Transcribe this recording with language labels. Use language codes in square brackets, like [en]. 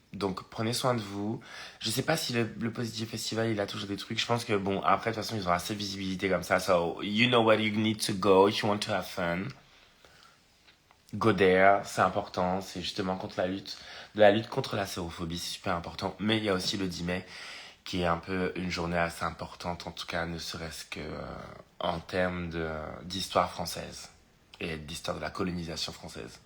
[fr] Donc, prenez soin de vous. Je sais pas si le Positive Festival, il a toujours des trucs. Je pense que, bon, après, de toute façon, ils ont assez de visibilité comme ça. [en] So, you know where you need to go if you want to have fun. Go there, [fr] c'est important. C'est justement contre la lutte contre la sérophobie, c'est super important. Mais il y a aussi le 10 mai, qui est un peu une journée assez importante, en tout cas, ne serait-ce que en termes d'histoire française et d'histoire de la colonisation française.